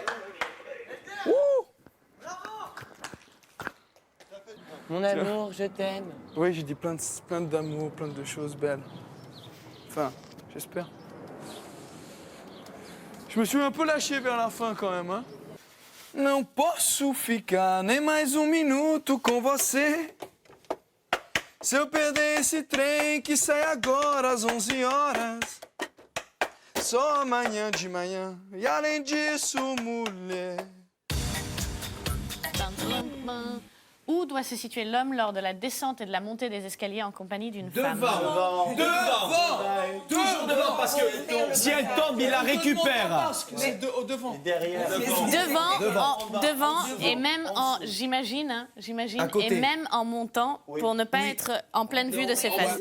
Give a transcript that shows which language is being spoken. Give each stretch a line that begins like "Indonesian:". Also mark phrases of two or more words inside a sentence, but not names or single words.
French: Mon amour, je t'aime. Oui, j'ai dit plein d'amour, plein de choses belles. Enfin, j'espère. Je me suis un peu lâché vers la fin quand même, hein.
Portuguese: Não posso ficar nem mais minuto com você. Se eu perder esse trem que sai agora às 11 horas. Só amanhã de manhã. E além disso, mulher.
French: Où doit se situer l'homme lors de la descente et de la montée des escaliers en compagnie d'une femme? Devant. Toujours devant, parce que si elle tombe, il la récupère. Devant. Derrière. Devant et même j'imagine, et même en montant pour ne pas être en pleine vue de ses fesses.